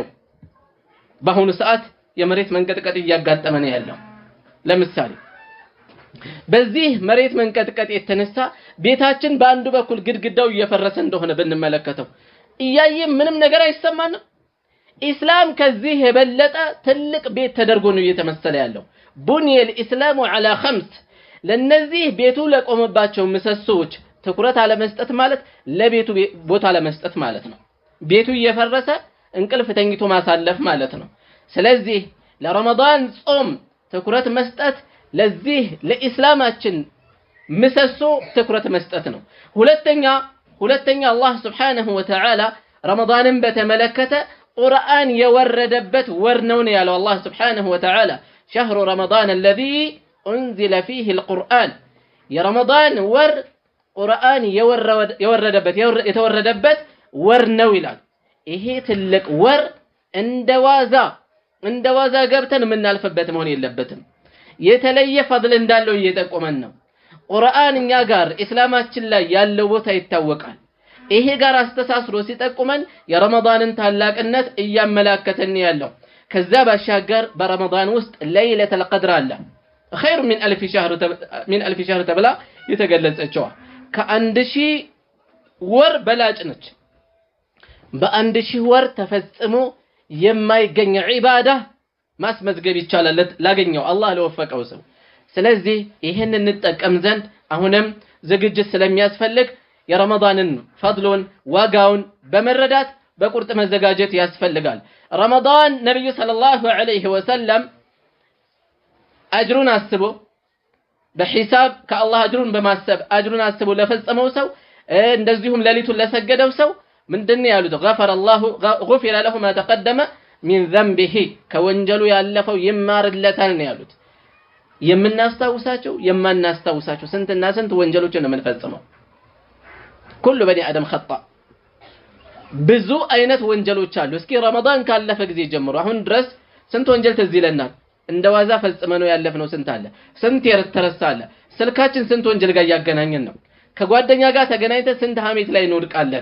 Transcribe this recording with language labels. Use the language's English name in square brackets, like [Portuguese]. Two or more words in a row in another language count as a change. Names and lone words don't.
[Amharic] በአሁኑ ሰዓት የመሬት መንቀጥቀጥ እያጋጠመን ያለው ለምሳሌ በዚህ መሬት መንቀጥቀጥ የተነሳ ቤታችን በአንዱ በኩል ግድግዳው እየፈረሰ እንደሆነ ብንመለከተው እያየ ምንም ነገር አይሰማንም ኢስላም ከዚህ የበለጠ ትልቅ ቤት ተደርጎ ነው እየተመሰለ ያለው ቡንየ [Arabic] الاسلام على 5 [Amharic] ለነዚህ ቤቱ ለቆመባቸው ምሰሶች ትኩረት አለመስጠት ማለት ለቤቱ ቦታ አለመስጠት ማለት ነው ቤቱ እየፈረሰ እንቅልፍ ተኝቶ ማሳለፍ ማለት ነው ስለዚህ ለረመዳን ጾም ትኩረት መስጠት ለዚህ ለኢስላማችን ምሰሶ ትኩረት መስጠት ነው ሁለተኛ አላህ [Arabic] سبحانه وتعالى [Amharic] ረመዳንን በተመለከተ ቁርአን የወረደበት ወር ነው ያለው አላህ [Arabic] سبحانه وتعالى شهر رمضان الذي انزل فيه القرآن [Amharic] የረመዳን ወር ቁርአን የተወረደበት ወር ነው ይላል ይሄ ትልቅ ወር እንደዋዛ ገብተን የምናልፈበት መሆን የለበትም የተለየ ፈድል እንዳለው እየጠቆመን ነው ቁርአን እኛ ጋር እስላማችን ላይ ያለው ቦታ ይታወቃል ይሄ ጋር አስተሳስሮ ሲጠቁመን የረመዳንን ታላቅነት እያመላከተን ያለው ከዛ ባሻገር በረመዳን ውስጥ ለይለቱል ቀድር አለ [Arabic] خير من ألف شهر [Amharic] ተብላ የተገለጸችው ከ1000 ወር በላጭ ነች በ1000 ወር ተፈጽሞ የማይገኝ ዒባዳ ማስመዝገብ ይቻላል ላገኘው አላህ ለወፈቀው ሰው ስለዚህ ይሄን እንጠቀም ዘንድ አሁንም ዝግጅት ስለሚያስፈልግ የረመዳንን ፈድሉን ዋጋውን በመረዳት በቁርጥ መዘጋጀት ያስፈልጋል ረመዳን ነብዩ [Arabic] صلى الله عليه وسلم [Amharic] አጅሩን አስቦ በሂሳብ ከአላህ አጅሩን በማሰብ አጅሩን አስቦ ለፈጸመው ሰው እንደዚሁም ለሊቱን ለሰገደው ሰው ምንድነው ያሉት [Arabic] غفر له ما تقدم من ذنبه [Amharic] ከወንጀሉ ያለፈው ይማርለታል ነው ያሉት የምናስተውሳቸው የማናስተውሳቸው ስንትና ስንት ወንጀሎችን ነው የምንፈጽመው [Arabic] كل بني ادم خطأ [Amharic] ብዙ አይነት ወንጀሎች አሉ እስኪ ረመዳን ካለፈ ጊዜ ጀምሮ አሁን ድረስ ስንት ወንጀል ትዝ ይለናል እንደዋዛ ፈጽመነው ያለፍነው ስንት አለ ስንት የተረሳለ ስልካችን ስንት ወንጀል ጋር ያገናኘን ነው ከጓደኛ ጋር ተገናኝተን ስንት ሐሜት ላይ እንወድቃለን